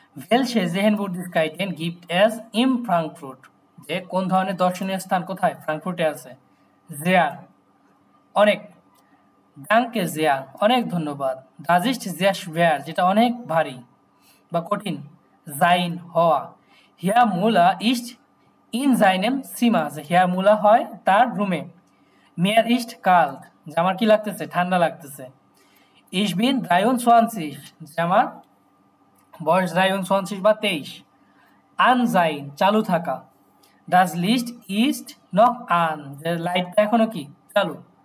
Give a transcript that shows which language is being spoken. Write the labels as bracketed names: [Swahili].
[German] Welche Sehenswürdigkeiten gibt es in Frankfurt, [Bangla] যে কোন ধরনের দর্শনীয় স্থান কোথায় ফ্রাঙ্কফুর্টে আছে। Sehr, অনেক। [German] Danke sehr, [Bangla] অনেক ধন্যবাদ। [German] Das ist sehr schwer, [Bangla] যেটা অনেক ভারী বা কঠিন। Sein, হওয়া। [German] Herr Müller ist in seinem Zimmer, [Bangla] যে Herr Müller হয় তার রুমে। [German] Mir ist kalt, [Bangla] যে আমার কি লাগতেছে, ঠান্ডা লাগতেছে। [German] Ich bin 23, [Bangla] যে আমার বয়স 23 বা 23। [German] An sein, [Bangla] চালু থাকা। [German] Das Licht ist noch an, [Bangla] যে লাইটটা এখনো কি চালু।